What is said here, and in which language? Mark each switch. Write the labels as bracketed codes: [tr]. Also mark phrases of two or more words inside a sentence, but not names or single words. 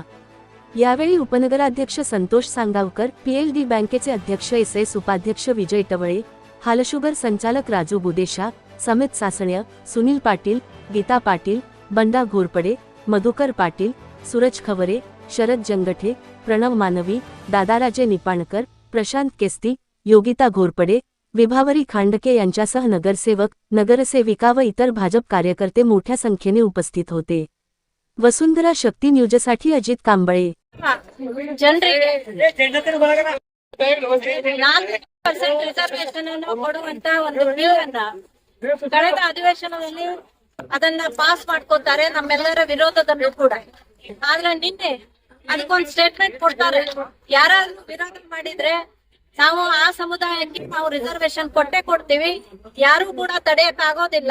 [mr] यावेळी उपनगराध्यक्ष संतोष सांगावकर, PLD बँकेचे अध्यक्ष SS उपाध्यक्ष विजय टवळे, हालशुगर संचालक राजू बुदेशा, समित सासण्य, सुनील पाटील, गीता पाटील, बंडा घोरपडे, मधुकर पाटील, सूरज खवरे, शरद जंगठे, प्रणव मानवी, दादाराजे निपाणकर, प्रशांत केस्ती, योगिता घोरपडे, विभावरी खांडके यांच्यासह नगरसेवक, नगरसेविका व इतर भाजप कार्यकर्ते मोठ्या संख्येने उपस्थित होते। वसुंधरा शक्ती न्यूजसाठी अजित कांबळे। [kn] ರಿಸರ್ವೇಶನ್ ಅನ್ನು ಕೊಡುವಂತ ಒಂದು ಬಿಲ್ ಅನ್ನ ಕಳೆದ ಅಧಿವೇಶನದಲ್ಲಿ ಅದನ್ನ ಪಾಸ್ ಮಾಡ್ಕೊತಾರೆ, ನಮ್ಮೆಲ್ಲರ ವಿರೋಧದಲ್ಲೂ ಕೂಡ। ಆದ್ರೆ ನಿನ್ನೆ ಅದಕ್ಕೊಂದು ಸ್ಟೇಟ್ಮೆಂಟ್ ಕೊಡ್ತಾರೆ, ಯಾರಾದ್ರೂ ವಿರೋಧ ಮಾಡಿದ್ರೆ ನಾವು ಆ ಸಮುದಾಯಕ್ಕೆ ನಾವು ರಿಸರ್ವೇಶನ್ ಕೊಟ್ಟೇ ಕೊಡ್ತೀವಿ, ಯಾರು ಕೂಡ ತಡೆಯಕ್ ಆಗೋದಿಲ್ಲ।